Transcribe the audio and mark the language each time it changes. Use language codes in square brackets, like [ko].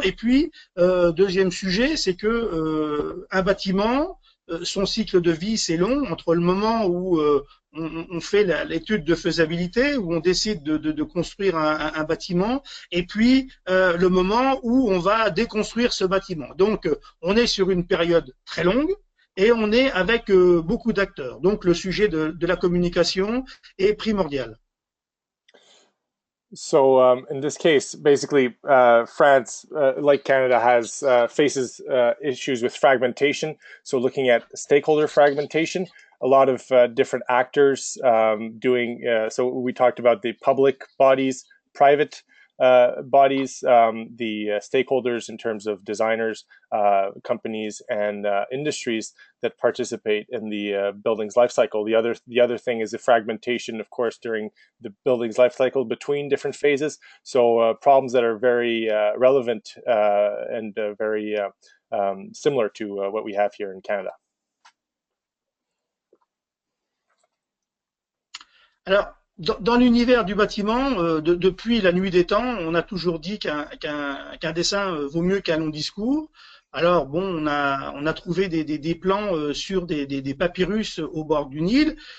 [fr] Et puis deuxième sujet, c'est que un bâtiment, son cycle de vie c'est long, entre le moment où on fait l'étude de faisabilité, où on décide de construire un bâtiment, et puis le moment où on va déconstruire ce bâtiment. Donc, on est sur une période très longue, et on est avec beaucoup d'acteurs. Donc le sujet de la communication est primordial. [en] So in this case, basically, France, like Canada, has faces issues with fragmentation. So looking at stakeholder fragmentation, a lot of different actors doing. So we talked about the public bodies, private bodies, the stakeholders in terms of designers, companies, and industries that participate in the building's life cycle. The other thing is the fragmentation, of course, during the building's life cycle between different phases. So problems that are very relevant and very similar to what we have here in Canada. [fr] Alors, dans l'univers du bâtiment, depuis la nuit des temps, on a toujours dit qu'un dessin vaut mieux qu'un long discours. Alors bon, on a trouvé des plans sur des papyrus au bord du Nil.